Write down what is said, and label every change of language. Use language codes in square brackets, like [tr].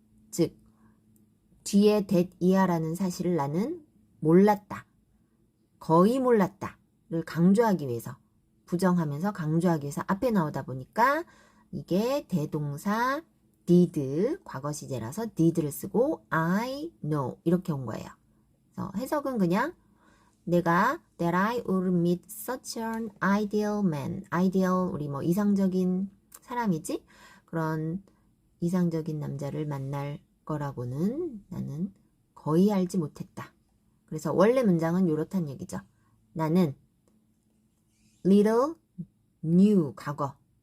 [ko] 즉 뒤에 that 이하라는 사실을 나는 몰랐다. 거의 몰랐다를 강조하기 위해서, 부정하면서 강조하기 위해서 앞에 나오다 보니까 이게 대동사 did, 과거 시제라서 did를 쓰고 [en] I know [ko] 이렇게 온 거예요. 그래서 해석은 그냥 내가 [en] that I would meet such an ideal man. [ko] ideal, 우리 뭐 이상적인 사람이지? 그런 이상적인 남자를 만날 거라고는 나는 거의 알지 못했다. 그래서 원래 문장은 이렇단 얘기죠. 나는 [en] little knew, [ko] 과거.